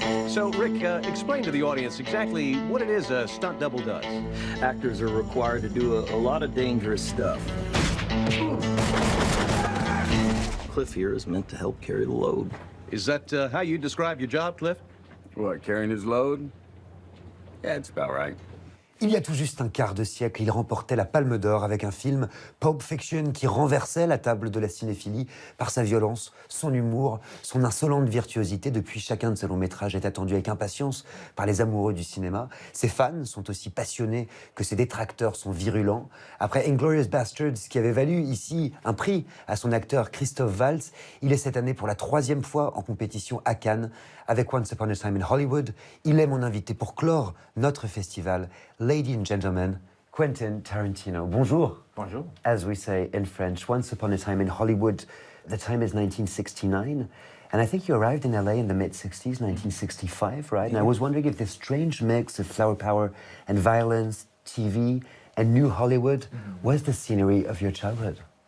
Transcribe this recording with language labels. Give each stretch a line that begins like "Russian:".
English: So, Rick, explain to the audience exactly what it is a stunt double does. Actors are required to do a lot of dangerous stuff. Cliff here is meant to help carry the load. Is that how you describe your job, Cliff? What, carrying his load? Yeah, it's about right.
French: Il y a tout juste un quart de siècle, il remportait la Palme d'Or avec un film, Pulp Fiction, qui renversait la table de la cinéphilie par sa violence, son humour, son insolente virtuosité. Depuis, chacun de ses longs métrages est attendu avec impatience par les amoureux du cinéma. Ses fans sont aussi passionnés que ses détracteurs sont virulents. Après Inglourious Basterds, qui avait valu ici un prix à son acteur Christophe Waltz, il est cette année pour la 3e fois en compétition à Cannes avec Once Upon a Time in Hollywood. Il est mon invité pour clore notre festival.
English: Ladies and gentlemen, Quentin Tarantino.
French: Bonjour. Bonjour.
English: As we say in French, Once Upon a Time in Hollywood. The time is 1969. And I think you arrived in LA in the mid-60s, 1965, right? And I was wondering if this strange mix of flower power and violence, TV, and new Hollywood was the scenery of your childhood.